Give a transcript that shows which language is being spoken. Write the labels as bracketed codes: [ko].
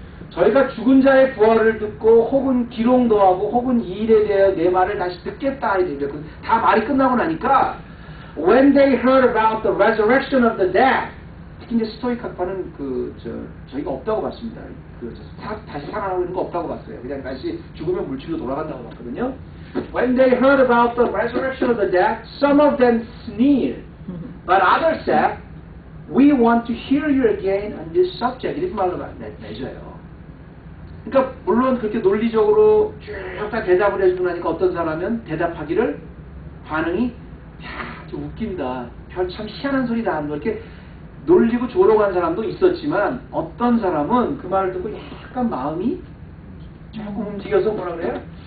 [ko] 저희가 죽은 자의 부활을 듣고 혹은 기록도 하고 혹은 이 일에 대해 내 말을 다시 듣겠다. 다 말이 끝나고 나니까 [en] when they heard about the resurrection of the dead [ko] 특히 이제 스토이크파는 저희가 없다고 봤습니다. 다시 살아나고 있는 거 없다고 봤어요. 그냥 다시 죽으면 물질로 돌아간다고 봤거든요. [en] When they heard about the resurrection of the dead, some of them sneered, but others said, "We want to hear you again on this subject." [ko] 이렇게 말로 내줘요. 그러니까 물론 그렇게 논리적으로 쭉 다 대답을 해주고 나니까 어떤 사람은 대답하기를 반응이 좀 웃긴다. 참 희한한 소리다. 이렇게 놀리고 조롱한 사람도 있었지만 어떤 사람은 그 말을 듣고 약간 마음이 조금 움직여서 뭐라 그래요?